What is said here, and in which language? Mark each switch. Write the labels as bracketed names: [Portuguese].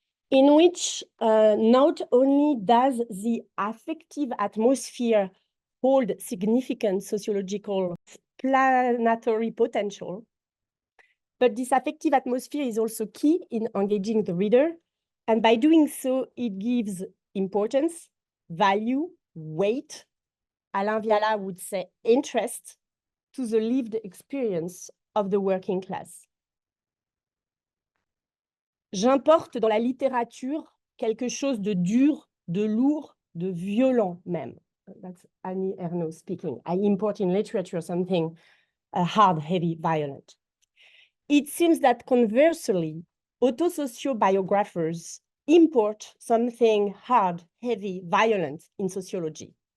[English] in which not only does the affective atmosphere hold significant sociological planetary potential, but this affective atmosphere is also key in engaging the reader, and by doing so, it gives importance, value, weight, Alain Viala would say interest, to the lived experience of the working class. [French] J'importe dans la littérature quelque chose de dur, de lourd, de violent même. [English] That's Annie Ernaux speaking. I import in literature something hard, heavy, violent. It seems that conversely, autosociobiographers import something hard, heavy, violent in sociology.